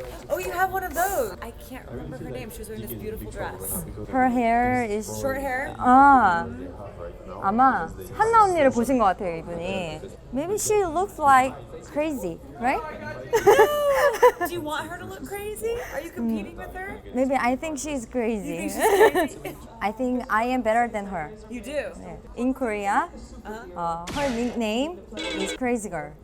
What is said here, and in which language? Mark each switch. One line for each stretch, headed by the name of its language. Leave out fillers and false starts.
English: Oh, you have one of those. I can't remember her name. She was wearing this beautiful dress. Her hair is Short hair?
Korean: 아마 한나 언니를 보신 것 같아요, 이분이.
English: Maybe she looks like crazy, right? Do you want her to look crazy? Are you competing with her? Maybe I think she's crazy. You think she's crazy? I think I am better than her. You do? In Korea, her nickname is Crazy Girl.